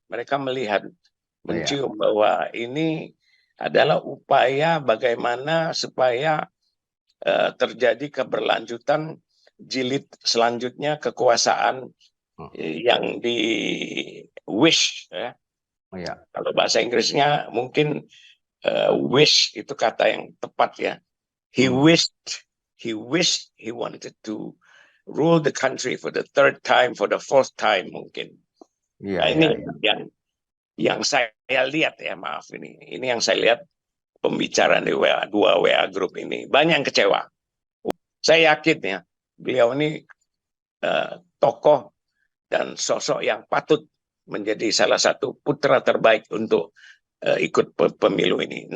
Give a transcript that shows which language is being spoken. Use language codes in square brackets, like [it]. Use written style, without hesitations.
[id] Mereka melihat, mencium bahwa ini adalah upaya bagaimana supaya terjadi keberlanjutan jilid selanjutnya kekuasaan yang di wish ya. Kalau bahasa Inggrisnya mungkin wish itu kata yang tepat ya. [en] He wished he wanted to rule the country for the third time, for the fourth time mungkin. [id] Nah, ini yang saya lihat ya, maaf ini yang saya lihat pembicaraan di WA, 2 WA grup ini banyak yang kecewa. Saya yakin ya beliau ini tokoh dan sosok yang patut menjadi salah satu putra terbaik untuk ikut pemilu ini.